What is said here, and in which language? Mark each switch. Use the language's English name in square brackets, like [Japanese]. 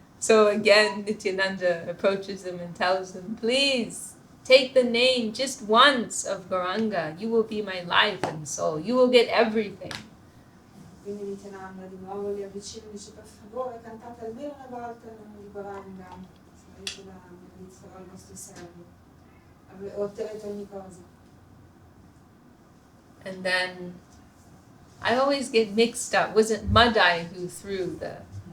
[English] So again, Nityananda approaches them and tells them, please, take the name just once of Gauranga. You will be my life and soul. You will get everything. [Italian] Quindi Nityananda di nuovo li avvicina e dice, per favore, cantate almeno una volta il nome di Gauranga. Sarete sarò il vostro servo. Otterrete ogni cosa. [English] And then I always get mixed up. Was it Madai who threw the?